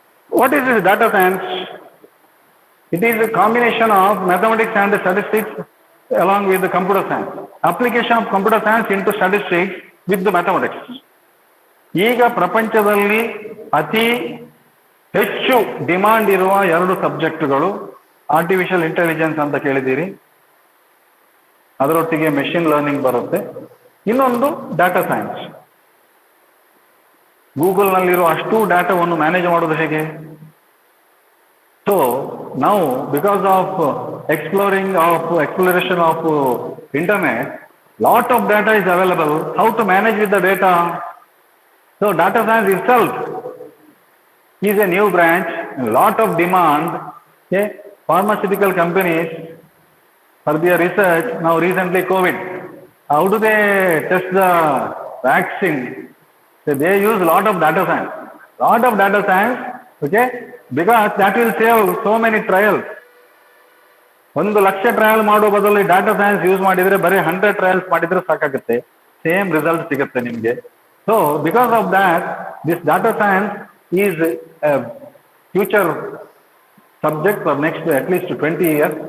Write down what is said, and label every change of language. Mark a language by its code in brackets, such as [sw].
[en] What is this data science? It is a combination of mathematics and statistics along with the computer science. Application of computer science into statistics with the mathematics. [kn] ಈಗ ಪ್ರಪಂಚದಲ್ಲಿ ಅತಿ ಹೆಚ್ಚು demand ಇರುವ 2 ಸಬ್ಜೆಕ್ಟ್ಗಳು artificial intelligence ಅಂತ ಕೇಳಿದ್ದೀರಿ, ಅದರೊಟ್ಟಿಗೆ machine learning ಬರುತ್ತೆ. ಇನ್ನೊಂದು ಡಾಟಾ ಸೈನ್ಸ್. ಗೂಗಲ್ನಲ್ಲಿರೋ ಅಷ್ಟು ಡಾಟಾವನ್ನು ಮ್ಯಾನೇಜ್ ಮಾಡೋದು ಹೇಗೆ? [en] So ನಾವು because of exploration of internet, lot of data is available. How to manage with the data? So data science itself is a new branch, lot of demand. Okay? Pharmaceutical companies for their research, now recently COVID, how do they test the vaccine? So they use lot of data science. Okay, because that will save so many trials. [kn] 1,00,000 trial ಮಾಡೋ ಬದಲು data science use ಮಾಡಿದ್ರೆ ಬರೀ 100 trials ಮಾಡಿದ್ರೆ ಸಾಕಾಗುತ್ತೆ, same result ಸಿಗುತ್ತೆ ನಿಮಗೆ. [en] So because of that this data science is future subject for next at least 20 years.